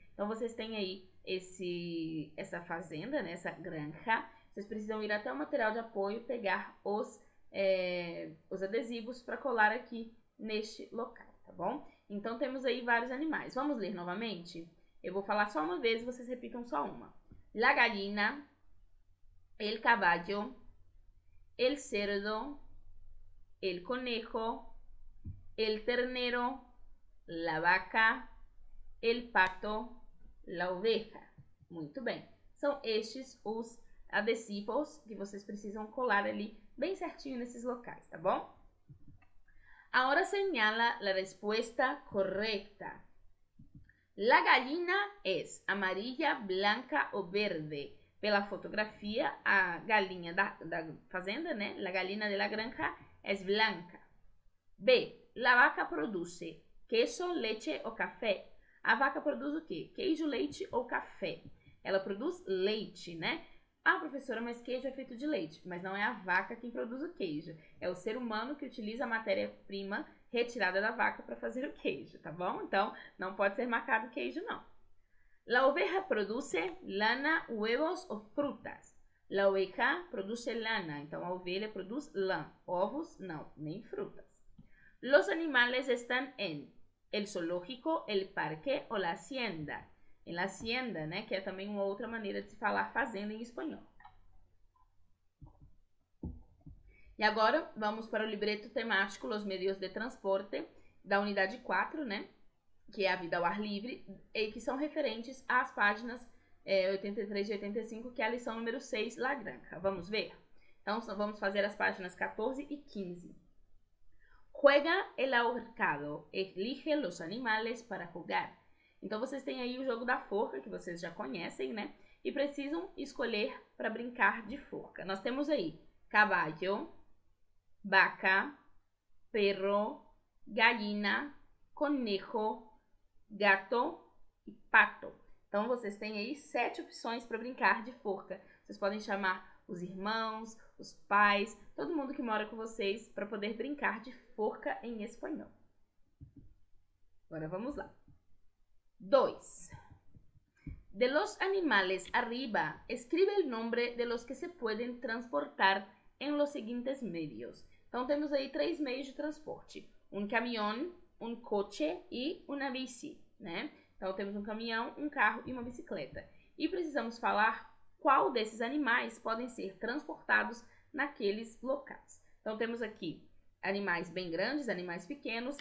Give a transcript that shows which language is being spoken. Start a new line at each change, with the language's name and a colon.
Portuguese: Então, vocês têm aí essa fazenda, né? Essa granja. Vocês precisam ir até o material de apoio, pegar os adesivos para colar aqui neste local, tá bom? Então, temos aí vários animais. Vamos ler novamente? Eu vou falar só uma vez e vocês repitam só uma.
Spanish: La gallina, el caballo, el cerdo, el conejo, el ternero, la vaca, el pato, la oveja.
Portuguese: Muito bem. São estes os adesivos que vocês precisam colar ali bem certinho nesses locais, tá bom?
Spanish: Ahora señala la respuesta correcta. La gallina es amarilla, blanca ou verde.
Portuguese: Pela fotografia, a galinha da fazenda, né?
Spanish: La gallina de la granja es blanca. B. La vaca produce queso, leche ou café.
Portuguese: A vaca produz o quê? Queijo, leite ou café. Ela produz leite, né? Ah, professora, mas queijo é feito de leite. Mas não é a vaca quem produz o queijo. É o ser humano que utiliza a matéria-prima retirada da vaca para fazer o queijo, tá bom? Então, não pode ser marcado queijo, não.
Spanish: La oveja produce lana, huevos ou frutas. La oveja produce lana.
Portuguese: Então, a ovelha produz lã. Ovos, não, nem frutas.
Spanish: Los animales están en el zoológico, el parque ou la hacienda.
Portuguese: Em la hacienda, né? Que é também uma outra maneira de se falar fazenda em espanhol. E agora, vamos para o libreto temático Los Medios de Transporte, da unidade 4, né? Que é a vida ao ar livre, e que são referentes às páginas 83 e 85, que é a lição número 6, La Granja. Vamos ver? Então, vamos fazer as páginas 14 e 15.
Spanish: Juega el ahorcado, elige los animales para jugar.
Portuguese: Então, vocês têm aí o jogo da forca, que vocês já conhecem, né? E precisam escolher para brincar de forca. Nós temos aí caballo, vaca, perro, gallina, conejo, gato e pato. Então, vocês têm aí 7 opções para brincar de forca. Vocês podem chamar os irmãos, os pais, todo mundo que mora com vocês para poder brincar de forca em espanhol. Agora, vamos lá. 2.
Spanish: De los animales arriba, escribe el nombre de los que se pueden transportar en los siguientes medios.
Portuguese: Então, temos aí 3 meios de transporte. Um caminhão, um coche e uma bici, né? Então, temos um caminhão, um carro e uma bicicleta. E precisamos falar qual desses animais podem ser transportados naqueles locais. Então, temos aqui animais bem grandes, animais pequenos.